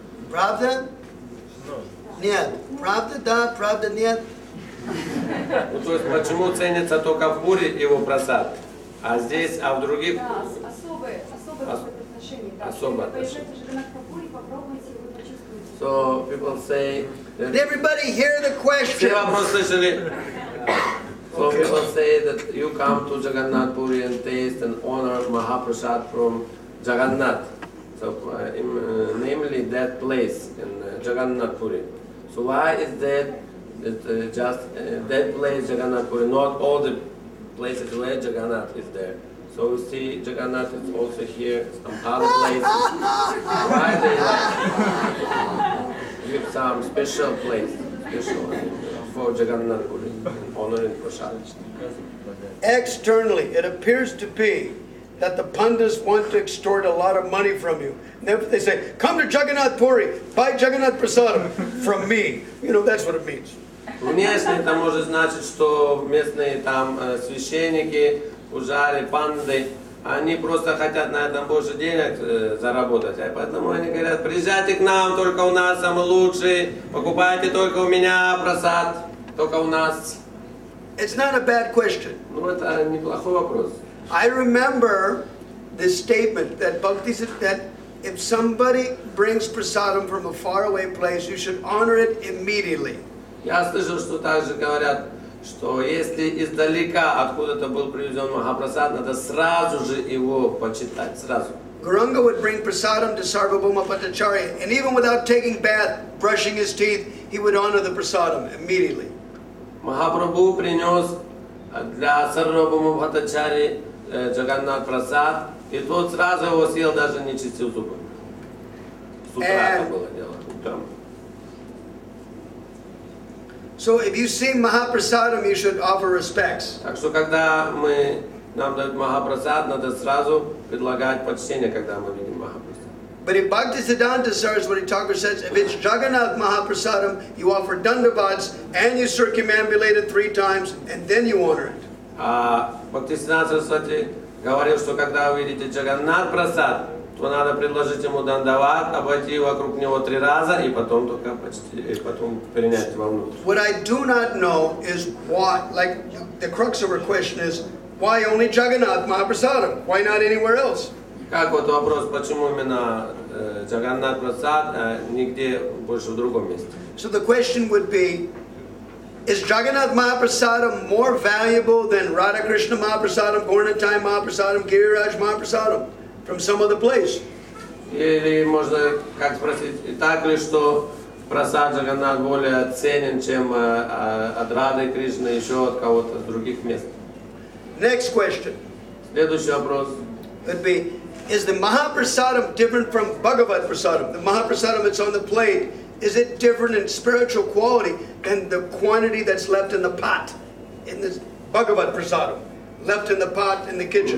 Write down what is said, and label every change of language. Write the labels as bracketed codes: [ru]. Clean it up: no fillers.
[ru] Правда? Нет. Правда, да, правда, нет. Ну, то есть, почему ценится только в Пуре его просад, а здесь, а в других? Да, особое отношение. Особое отношение. Джаганатха-пуре, попробуйте, вы почувствуете. [en] So people say that. Did everybody hear the question? Все вопрос слышали? So people say that you come to Jagannath Puri and taste and honor Mahaprasad from Jagannath. So namely that place in Jagannath Puri. So why is that just that place Jagannath Puri, not all the places where Jagannath is there? So we see Jagannath is also here, some other places. Why they give some special place, for Jagannath Puri, honoring Prasad? Externally, it appears to be that the Pandits want to extort a lot of money from you. They say, come to Jagannath Puri, buy Jagannath Prasadam from me. You know, that's what it means. [ru] Внешне это может значить, что местные там священники, пужари, панды, они просто хотят на этом больше денег заработать. А поэтому они говорят, приезжайте к нам, только у нас самый лучший, покупайте только у меня просад, только у нас. [en] It's not a bad question. [ru] Ну это неплохой вопрос. [en] I remember this statement that Bhakti said that if somebody brings prasadam from a faraway place, you should honor it immediately. [ru] Я слышал, что также говорят, что если издалека откуда-то был привезен Махапрасад, надо сразу же его почитать, сразу. [en] Gauranga would bring prasadam to Sarvabhauma Bhattacharya, and even without taking bath, brushing his teeth, he would honor the prasadam immediately. [ru] Махапрабху принес для Сарвабхаума Бхаттачарьи Джаганнат Прасад, и тот сразу его съел, даже не чистил зубы. С утра это было дело, утром. [en] So if you see Mahaprasadam, you should offer respects. [ru] Так что когда нам дают Махапрасад, надо сразу предлагать почтение, когда мы видим Махапрасад. [en] But if Bhaktisiddhanta Saraswati Thakur says, if it's Jagannath Mahaprasadam, you offer dandavats and you circumambulate it 3 times and then you honor it. [ru] А Бхактисиддханта Сарасвати говорил, что когда вы видите Джаганнат Прасад, то надо предложить ему дандават, обойти вокруг него 3 раза и потом только потом принять вовнутрь. [en] What I do not know is why, like the crux of our question is, why only Jagannath Mahaprasadam? Why not anywhere else? [ru] Как вот вопрос, почему именно Джаганнат Прасад, нигде больше в другом месте? [en] So the question would be, is Jagannath Mahaprasadam more valuable than Radha Krishna Mahaprasadam, Gorный Mahaprasadam, Giriraj Mahaprasadam from some other place? [ru] Или можно как спросить, так ли, что прасад Джаганнат более ценен, чем от Рады Кришны, еще от кого-то с других мест? [en] Next question [ru] Следующий вопрос. [en] would be, is the Mahaprasadam different from Bhagavad Prasadam? The Mahaprasadam that's on the plate, is it different in spiritual quality than the quantity that's left in the pot, in this Bhagavad Prasadam, left in the pot in the kitchen?